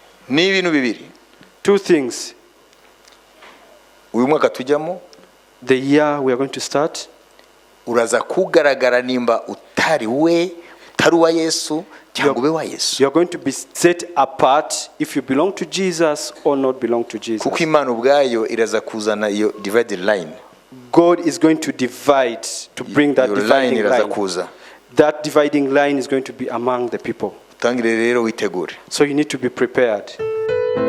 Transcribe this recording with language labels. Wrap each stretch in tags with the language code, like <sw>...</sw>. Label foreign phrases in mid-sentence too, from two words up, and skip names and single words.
<rw>ni ibintu bibiri.</rw> <en>Two things.</en> <rw>Uyu mwaka tujyamo</rw> <en>The year we are going to start,</en> <rw>uraza kugaragara nimba utari uwa Yesu cyangwa ube wa Yesu.</rw> <en>you are going to be set apart if you belong to Jesus or not belong to Jesus.</en> <rw>Kuko Imana ubwayo iraza kuzana iyo</rw> <en>divided line. God is going to divide, to bring that</en> <rw>Iyo line</rw> <en>dividing</en> <rw>iraza</rw> <en>line.</en> <rw>kuza.</rw> <en>That dividing line is going to be among the people.</en> <rw>Utangire rero witegure.</rw> <en>So you need to be prepared.</en>